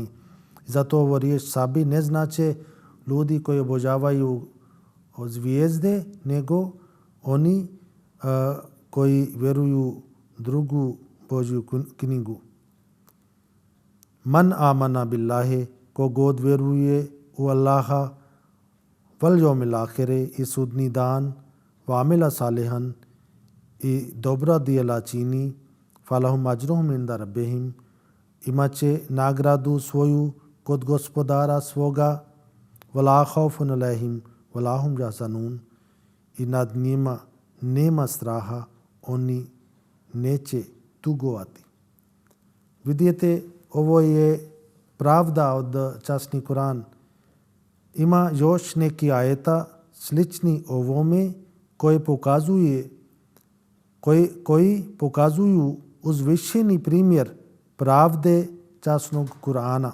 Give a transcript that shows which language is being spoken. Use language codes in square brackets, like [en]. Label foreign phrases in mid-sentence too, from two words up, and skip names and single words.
[bs] Zato ovo riječ sabi ne znači ljudi koji obožavaju zvijezde, nego oni koji vjeruju drugu Božju knjigu. [ar] من آمن بالله, [bs] ko god vjeruje u Allaha, [ar] واليوم الآخر, [bs] i sudni dan, [ar] وعمل صالحا, [bs] i dobra djela čini, [ar] فلهم أجرهم عند ربهم, [bs] imaće nagradu svoju kod gospodara svoga, [ar] ولا خوف عليهم ولا هم يحزنون, [bs] i nad njima nema straha, oni neće tugovati. Vidite, ovo je pravda od časni Kur'an. Ima još neki ajeta slični ovome koji pokazuju uzvišeni primjer pravde časnog Kur'ana.